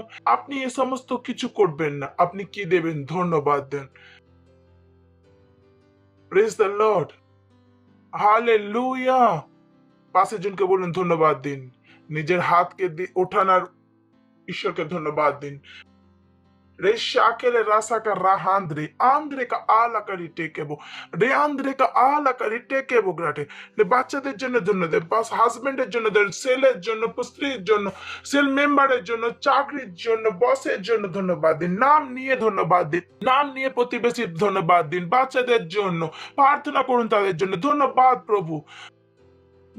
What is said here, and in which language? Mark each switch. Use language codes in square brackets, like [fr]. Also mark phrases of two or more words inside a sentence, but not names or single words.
[bn] আপনি এ সমস্ত কিছু করবেন না। আপনি কি দেবেন? ধন্যবাদ দেন। [en] praise the Lord, [bn] হালেলুয়া। পাশের জনকে বলুন ধন্যবাদ দিন। নিজের হাতকে ওঠানোর ঈশ্বরকে ধন্যবাদ দিন। Reshakele rasaka rahandre andre ka ala kari tekebo re andre ka ala kari tekebo grate le বাচ্চাদের জন্য ধন্যবাদ, বাস হাজবেন্ডের জন্য, সেলের জন্য, স্ত্রীর জন্য, [en] cell memberের [bn] জন্য, চাকরির জন্য, বসের জন্য ধন্যবাদ দিন। নাম নিয়ে ধন্যবাদ দিন, নাম নিয়ে প্রতিবেশীর ধন্যবাদ দিন, বাচ্চাদের জন্য প্রার্থনা করুন, তাদের জন্য ধন্যবাদ প্রভু।